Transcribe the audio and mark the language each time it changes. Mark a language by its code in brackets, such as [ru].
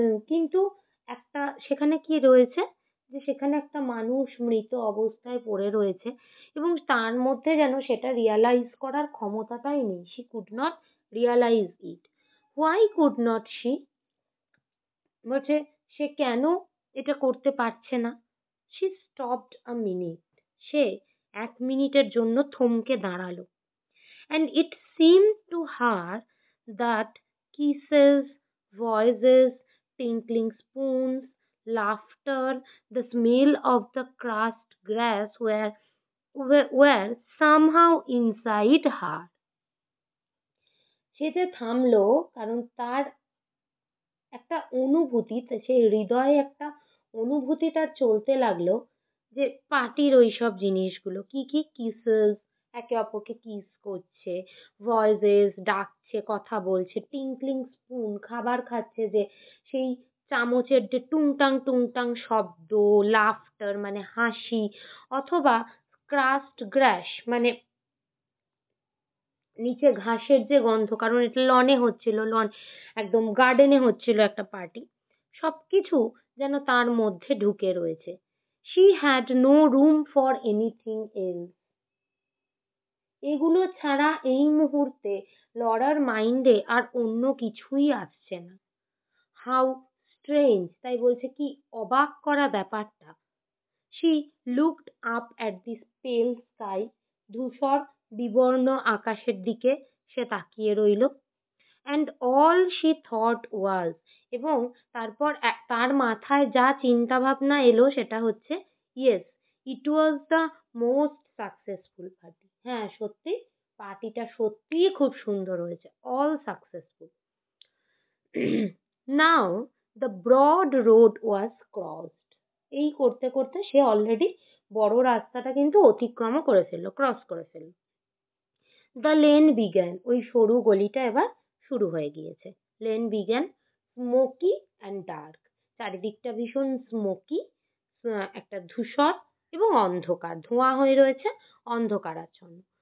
[bn] কিন্তু একটা সেখানে কি রয়েছে, যে সেখানে একটা মানুষ মৃত অবস্থায় পড়ে রয়েছে এবং তার মধ্যে যেন সেটা রিয়ালাইজ করার ক্ষমতাটাই নেই। [en] she could not realize it. why could not she? [bn] বলছে সে কেন এটা করতে পারছে না। [en] she stopped a minute, [bn] সে 1 মিনিটের জন্য থমকে দাঁড়ালো। [en] and it seemed to her that kisses, voices, tinkling spoons, laughter, the smell of the crushed grass were somehow inside her. [bn] সে যে থামলো, কারণ তার একটা অনুভূতি, সে হৃদয়ে একটা অনুভূতি তার চলতে লাগলো যে পার্টির ওইসব জিনিসগুলো কি কি, কিসেস, একে অপরকে কিস করছে, ভয়েসেস, ডাকছে, কথা বলছে, টিঙ্কলিং স্পুন, খাবার খাচ্ছে, যে সেই চামচের যে টুংটাং শব্দ, লাফটার মানে হাসি, অথবা ক্রাস্ট গ্রাস মানে নিচে ঘাসের যে গন্ধ, কারণ এটা লনে হচ্ছিল, লন একদম গার্ডেনে হচ্ছিল একটা পার্টি, সবকিছু যেন তার মধ্যে ঢুকে রয়েছে। [en] she had no room for anything else. [bn] এগুলো ছাড়া এই মুহূর্তে লরার মাইন্ডে আর অন্য কিছুই আসছে না। [en] how strange, [bn] তাই বলছে কি অবাক করা ব্যাপারটা। [en] she looked up at this pale sky, [bn] ধূসর বিবর্ণ আকাশের দিকে সে তাকিয়ে রইল। [en] and all she thought was, [bn] এবং তারপর তার মাথায় যা চিন্তা ভাবনা এলো সেটা হচ্ছে [en] yes, it was the most successful party. [bn] হ্যাঁ সত্যি পার্টিটা সত্যিই খুব সুন্দর হয়েছে, [en] all successful. now the broad road was crossed. [bn] এই করতে করতে সে অলরেডি বড় রাস্তাটা কিন্তু অতিক্রমও করে ফেললো, ক্রস করে ফেললো। [en] the lane began, [bn] ওই সরু গলিটা এবার শুরু হয়ে গিয়েছে। [en] lane began smoky and dark, [bn] চারিদিকটা ভীষণ স্মোকি, একটা ধূসর এবং অন্ধকার, ধোঁয়া হয়ে রয়েছে, অন্ধকারাচ্ছন্ন।